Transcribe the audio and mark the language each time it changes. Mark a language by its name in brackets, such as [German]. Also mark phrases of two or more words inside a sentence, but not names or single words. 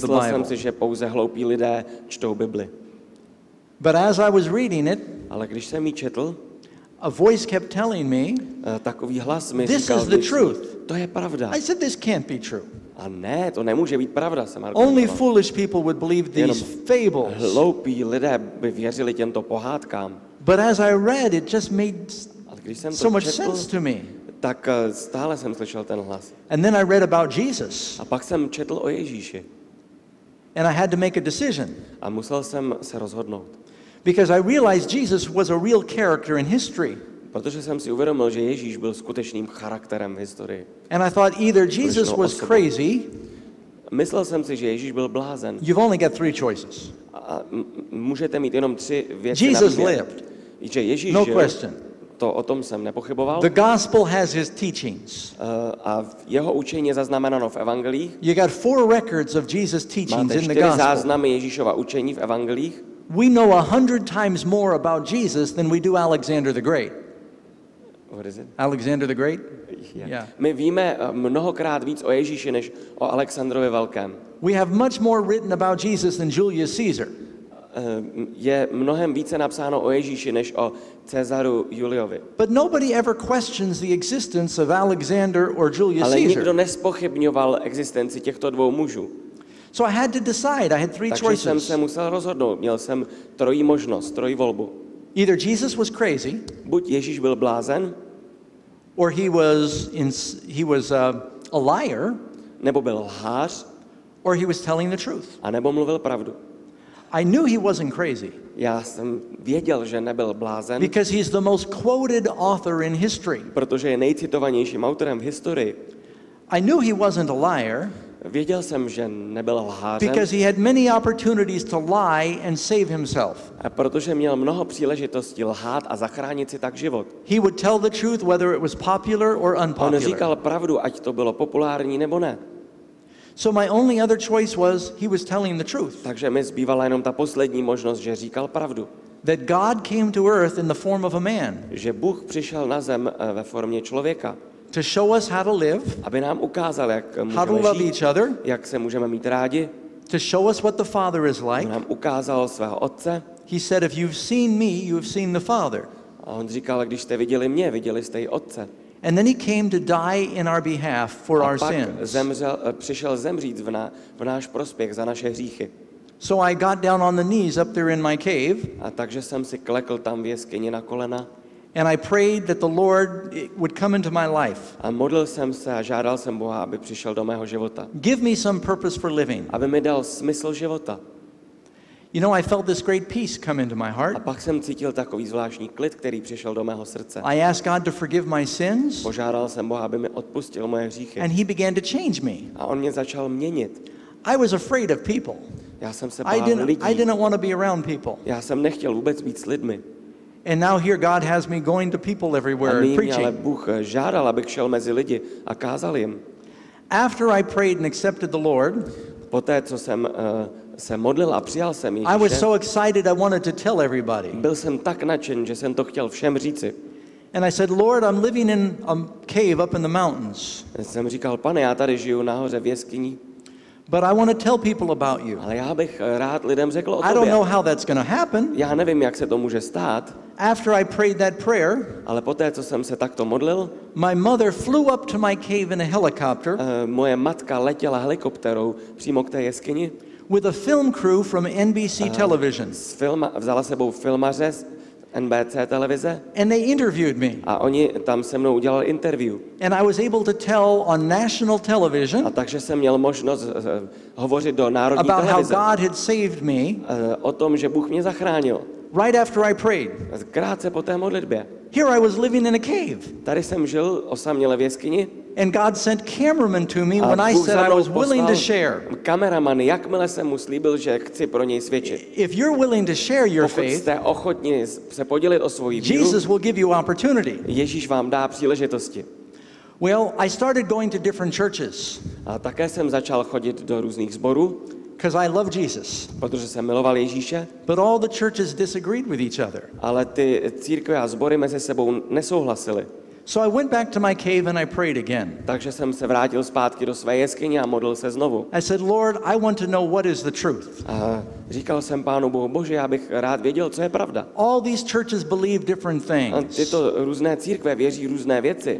[Czech] Myslel jsem Bible. si, že pouze hloupí lidé čtou Bibli. [English] But as I was reading it, [Czech] Ale když jsem ji četl, [English] a voice kept telling me, [Czech] takový hlas mi [English] this [Czech] říkal, [English] is the truth. [Czech] to je pravda. [English] I said, this can't be true. [Czech] A ne, to nemůže být pravda, jsem [English] Only [Czech] argumentoval. [English] foolish people would believe these fables. [Czech] Hloupí lidé by věřili těmto pohádkám. [English] But as I read, it just made [Czech] Ale když jsem [English] so [Czech] to [English] much [Czech] četl, [English] sense to me. [Czech] tak stále jsem slyšel ten hlas. [English] And then I read about Jesus, [Czech] A pak jsem četl o Ježíši. [English] and I had to make a decision. [Czech] A musel jsem se rozhodnout. [English] Because I realized Jesus was a real character in history. [Czech] Protože jsem si uvědomil, že Ježíš byl skutečným charakterem v historii. [English] And I thought either Jesus was crazy, [Czech] Myslel jsem si, že Ježíš byl blázen. [English] you've only got 3 choices. [Czech] A můžete mít jenom 3 věci na [English] Jesus [Czech] výběr. [English] lived. [Czech] Že Ježíš [English] No [Czech] žil, [English] question. [Czech] to o tom jsem nepochyboval. [English] The gospel has his teachings. [Czech] A jeho učení je zaznamenáno v evangelích. [English] You got 4 records of Jesus' teachings [Czech] Máte [English] in the [Czech] 4 [English] gospel. [Czech] záznamy Ježíšova učení v evangelích. [English] We know 100 times more about Jesus than we do Alexander the Great. What is it? Alexander the Great? Yeah. [Czech] My víme mnohokrát víc o Ježíši než o Alexandrovi Velkém. [English] We have much more written about Jesus than Julius Caesar. [Czech] Je mnohem více napsáno o Ježíši než o Cezaru Juliovi. [English] But nobody ever questions the existence of Alexander or Julius [Czech] Ale nikdo [English] Caesar. [Czech] nespochybňoval existenci těchto 2 mužů. [English] So I had to decide. I had 3 [Czech] Takže jsem [English] choices. [Czech] se musel rozhodnout. Měl jsem 3 možnost, 3 volbu. [English] Either Jesus was crazy, [Czech] Buď Ježíš byl blázen, [English] or he was a liar, [Czech] nebo byl lhář, [English] or he was telling the truth. [Czech] a nebo mluvil pravdu. [English] I knew he wasn't crazy [Czech] Já jsem věděl, že nebyl blázen, [English] because he's the most quoted author in history. [Czech] protože je nejcitovanějším autorem v historii. [English] I knew he wasn't a liar [Czech] Věděl jsem, že nebyl lhářem, [English] because he had many opportunities to lie and save himself. [Czech] a protože měl mnoho příležitostí lhát a zachránit si tak život. [English] He would tell the truth whether it was popular or [Czech] On [English] unpopular. [Czech] říkal pravdu, ať to bylo populární nebo ne. [English] So my only other choice was he was telling the truth. [Czech] Takže mi zbývala jenom ta poslední možnost, že říkal pravdu. [English] That God came to earth in the form of a man [Czech] Že Bůh přišel na zem ve formě člověka, [English] to show us how to live, [Czech] aby nám ukázal, jak [English] how to [Czech] můžeme [English] love [Czech] žít, [English] each other, [Czech] jak se můžeme mít rádi. [English] to show us what the Father is [Czech] On [English] like. [Czech] nám ukázal svého otce [English] He said, if you've seen me, you have seen the Father. [Czech] a on říkal, když jste viděli mě, viděli jste i otce. [English] And then he came to die in our behalf for [Czech] A [English] our [Czech] pak [English] sins. [Czech] přišel zemřít v náš prospěch za naše hříchy. [English] So I got down on the knees up there in my cave, [Czech] A takže jsem si klekl tam v jeskyni na kolena [English] and I prayed that the Lord would come into my life. [Czech] a modlil jsem se a žádal jsem Boha, aby přišel do mého života. [English] Give me some purpose for living. [Czech] Aby mi dal smysl života. [English] You know, I felt this great peace come into my [Czech] A [English] heart. [Czech] pak jsem cítil takový zvláštní klid, který přišel do mého srdce. [English] I asked God to forgive my sins, [Czech] Požádal jsem Boha, aby mi odpustil moje hříchy. [English] and he began to change me. [Czech] A on mě začal měnit. [English] I was afraid of people. [Czech] Já jsem se [English] I [Czech] bál lidí. [English] didn't want to be around people. [Czech] Já jsem nechtěl vůbec být s lidmi. [English] And now here God has me going to people [Czech] A [English] everywhere and [Czech] nyní mě ale [English] preaching. [Czech] Bůh žádal, abych šel mezi lidi a kázal jim. [English] After I prayed and accepted the Lord, [Czech] Poté, co jsem se modlil a přijal jsem [English] I was [Czech] Ježíše, [English] so excited I wanted to tell everybody. [Czech] byl jsem tak nadšen, že jsem to chtěl všem říci. [English] And I said, Lord, I'm living in a cave up in the mountains, [Czech] Jsem říkal, Pane, já tady žiju nahoře v jeskyni, [English] but I want to tell people about you. [Czech] ale já bych rád lidem řekl o [English] I don't know [Czech] tobě. [English] how that's going to happen. [Czech] Já nevím, jak se to může stát, [English] After I prayed that prayer, [Czech] ale poté, co jsem se takto modlil, [English] my mother flew up to my cave in a helicopter [Czech] moje matka letěla helikopterou přímo k té jeskyni, [English] with a film crew from NBC television. [Czech] vzala sebou filmaře z NBC televize [English] And they interviewed me. [Czech] a oni tam se mnou udělali interview. [English] And I was able to tell on national [Czech] A [English] television [Czech] takže jsem měl možnost hovořit do národní [English] about how [Czech] televize [English] God had saved me [Czech] o tom, že Bůh mě zachránil. [English] right after I prayed. [Czech] Krátce po té modlitbě. [English] Here I was living in a cave. [Czech] Tady jsem žil osaměle v jeskyni [English] And God sent cameramen to me when [Czech] a [English] I [Czech] Bůh [English] said [Czech] za [English] I [Czech] mnou [English] was willing to [Czech] poslal [English] share. [Czech] kameraman, jakmile jsem mu slíbil, že chci pro něj svědčit. [English] If you're willing to share your [Czech] Pokud [English] faith, [Czech] jste ochotni se podělit o svoji víru, [English] Jesus will give you opportunity. [Czech] Ježíš vám dá příležitosti. [English] Well, I started going to different churches. [Czech] A také jsem začal chodit do různých sborů, [English] because I love Jesus. [Czech] protože jsem miloval Ježíše, [English] But all the churches disagreed with each other. [Czech] ale ty církve a sbory mezi sebou nesouhlasily. [English] So I went back to my cave and I prayed again. [Czech] Takže jsem se vrátil zpátky do své jeskyně a modlil se znovu. [English] I said, Lord, I want to know what is the truth. [Czech] A říkal jsem Pánu Bohu, Bože, já bych rád věděl, co je pravda. [English] All these churches believe different [Czech] A [English] things. [Czech] tyto různé církve věří různé věci.